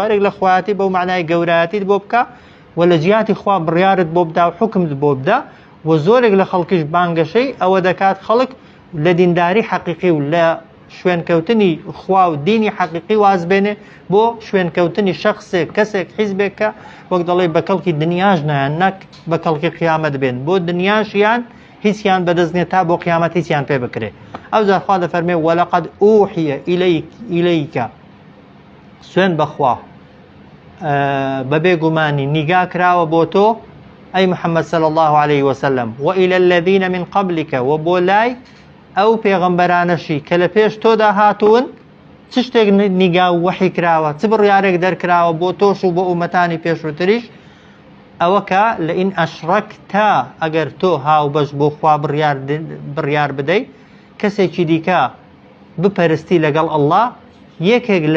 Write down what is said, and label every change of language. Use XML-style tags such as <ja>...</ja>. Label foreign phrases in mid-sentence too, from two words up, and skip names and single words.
<ckb>لە خوایەتی بەو معنای گەورایەتی بۆ بکە و لە جیاتی خوا بڕیارت بۆ بدا و حکمت بۆ بدا و زۆرێک لە خەڵکیش بانگەشەی ئەوە دەکات خەڵک لە دینداری حەقیقی و لە شوێنکەوتنی خوا و دینی حەقیقی واز بێنێ بۆ شوێنکەوتنی شخصێک کەسێک حیزبێک کە وەک دەڵێ بە کەڵکی دنیاش نایان نەک بە کەڵکی قیامەت بێن بۆ دنیاشیان هیچیان بەدەست نیە تا بۆ قیامەت هیچیان پێ بکرێ. ئەو جار خوا دەفەرمێ</ckb> <ar>وەلەقەد ئوحیە ئیلەیکە</ar> <ckb>سوێن بەخوا بەبێ گومانی نیگا کراوە بۆ تۆ ئەی محەممەد</ckb> <ar>صلی الله عليه وسلم وإلى الذين من قبلك</ar> <ckb>و بۆ لای ئەو پێغەمبەرانەشی کە لە پێش تۆدا هاتوون چ شتێک نیگا و وەحی کراوە چ بڕیارێک دەرکراوە بۆ تۆش و بۆ ئومەتانی پێشووتریش ئەوە کە</ckb> <ar>لە ئین ئەشڕەکتا</ar> <ckb>ئەگەر تۆ هاوبەش بۆ خوا بڕیار بدەیت کەسێکی دیکە بپەرستی لەگەڵ ئەڵڵا یەکێک لە</ckb>